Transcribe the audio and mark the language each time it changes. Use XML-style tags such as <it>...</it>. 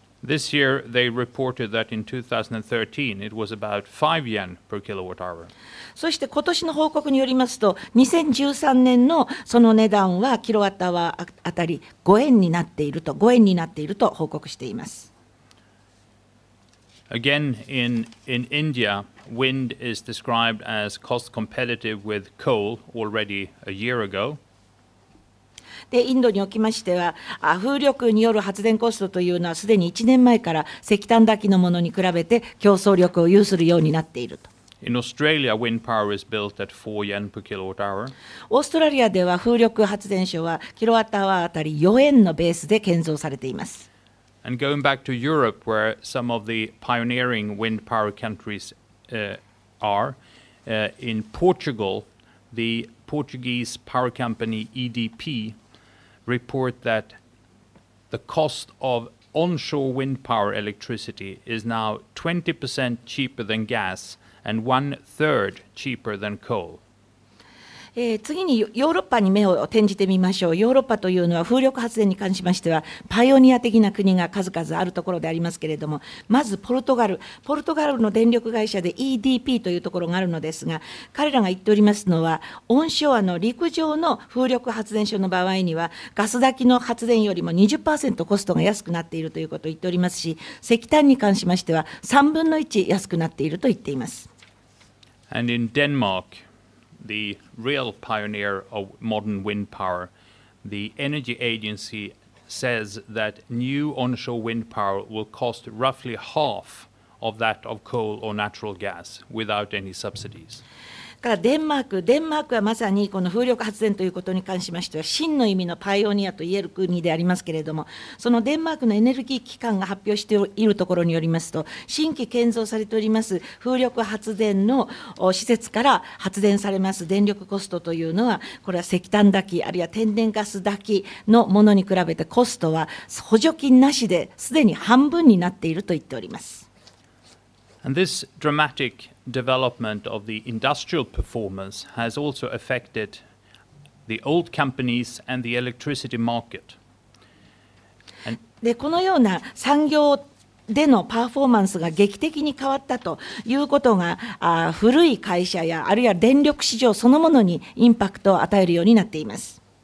<en>This year, they reported that in 2013 it was about 5 yen per kilowatt hour.</en> <ja>そして今年の報告によりますと、2013年のその値段はキロワットアワーあたり5円になっていると報告しています。</ja> <en>Again, in India, wind is described as cost competitive with coal already a year ago.</en> <ja>でインドにおきましては、風力による発電コストというのはすでに1年前から石炭だけのものに比べて競争力を有するようになっていると。</ja> <en>In Australia, wind power is built at 4 yen per kilowatt hour.</en> <ja>オーストラリアでは風力発電所はキロワットアワーあたり4円のベースで建造されています。</ja> <en>And going back to Europe, where some of the pioneering wind power countries are, in Portugal, the Portuguese power company EDP report that the cost of onshore wind power electricity is now 20% cheaper than gas and 1/3 cheaper than coal.</en> <ja>次にヨーロッパに目を転じてみましょう。ヨーロッパというのは風力発電に関しましてはパイオニア的な国が数々あるところでありますけれども、まずポルトガルの電力会社で EDP というところがあるのですが、彼らが言っておりますのは、オンショアの陸上の風力発電所の場合にはガス炊きの発電よりも 20% コストが安くなっているということを言っておりますし、石炭に関しましては3分の1安くなっていると言っています。</ja> <en>And in Denmark, the real pioneer of modern wind power, the energy agency says that new onshore wind power will cost roughly half of that of coal or natural gas without any subsidies.</en> <ja>からデンマークはまさにこの風力発電ということに関しましては真の意味のパイオニアといえる国でありますけれども、そのデンマークのエネルギー機関が発表しているところによりますと、新規建造されております風力発電の施設から発電されます電力コストというのは、これは石炭炊きあるいは天然ガス炊きのものに比べてコストは補助金なしですでに半分になっていると言っております。</ja> <en>And this dramatic development of the industrial performance has also affected the old companies and the electricity market.</en> <ja>でこのような産業でのパフォーマンスが劇的に変わったということが、古い会社やあるいは電力市場そのものにインパクトを与えるようになっています。</ja>